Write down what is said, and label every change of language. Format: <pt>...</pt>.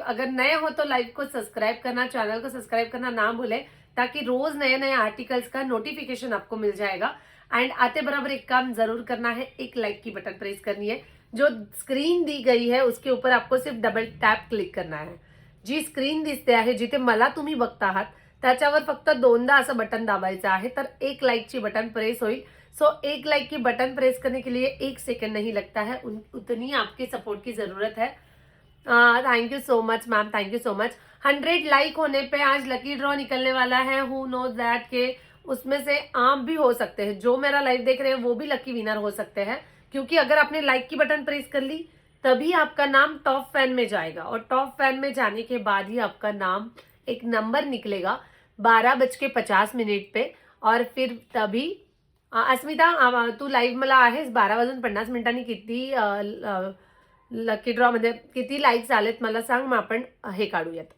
<hi>अगर नए हो तो लाइव को सब्सक्राइब करना, चैनल को सब्सक्राइब करना ना भूले, ताकि रोज नए नए आर्टिकल्स का नोटिफिकेशन आपको मिल जाएगा. एंड आते बराबर एक काम जरूर करना है, एक लाइक की बटन प्रेस करनी है. जो स्क्रीन दी गई है उसके ऊपर आपको सिर्फ डबल टॅप क्लिक करना है.</hi> <mr>जी स्क्रीन दिसते आहे, जिथे मला तुम्ही बघता आहात त्याच्यावर फक्त 2दा असं बटन दाबायचं आहे, तर एक लाईकची बटन प्रेस होईल.</mr> <hi>सो एक लाइक की बटन प्रेस करने के लिए 1 सेकंड नहीं लगता है, उतनी आपके सपोर्ट की जरूरत है।</hi> <en>Thank you so much ma'am, thank you so much.</en> <hi>100 like होने पे आज लकी ड्रॉ निकलने वाला है।</hi> <en>who knows that</en> <hi>के उसमें से आप भी हो सकते हैं, जो मेरा लाइव देख रहे हैं वो भी लकी विनर हो सकते हैं, क्योंकि अगर आपने लाइक की बटन प्रेस कर ली तभी आपका नाम टॉप फैन में जाएगा, और टॉप फैन में जाने के बाद ही आपका नाम एक नंबर निकलेगा 12:50 पे, और फिर तभी</hi> <mr>अस्मिता तू लाईव्ह मला आहेस 12:50 किती लकी ड्रॉ मध्ये किती लाईक्स आलेत मला सांग, मग आपण हे काढूयात।</mr>